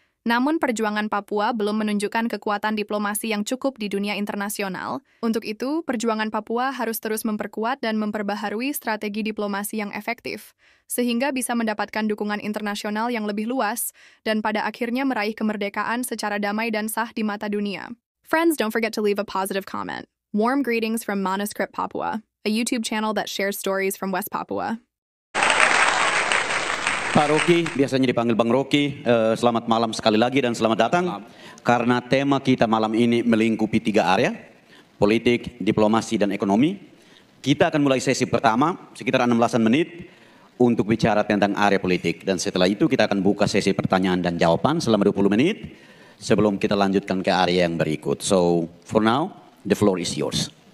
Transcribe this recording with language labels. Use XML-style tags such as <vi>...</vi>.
<id>Namun perjuangan Papua belum menunjukkan kekuatan diplomasi yang cukup di dunia internasional. Untuk itu, perjuangan Papua harus terus memperkuat dan memperbaharui strategi diplomasi yang efektif, sehingga bisa mendapatkan dukungan internasional yang lebih luas dan pada akhirnya meraih kemerdekaan secara damai dan sah di mata dunia.</id> <en>Friends, don't forget to leave a positive comment. Warm greetings from Manuscript Papua, a YouTube channel that shares stories from West Papua.</en> <id>Pak Rocky, biasanya dipanggil Bang Rocky, selamat malam sekali lagi dan selamat datang. Karena tema kita malam ini melingkupi 3 area, politik, diplomasi, dan ekonomi. Kita akan mulai sesi pertama, sekitar 16 menit, untuk bicara tentang area politik. Dan setelah itu kita akan buka sesi pertanyaan dan jawaban selama 20 menit, sebelum kita lanjutkan ke area yang berikut.</id> <en>So, for now, the floor is yours.</en>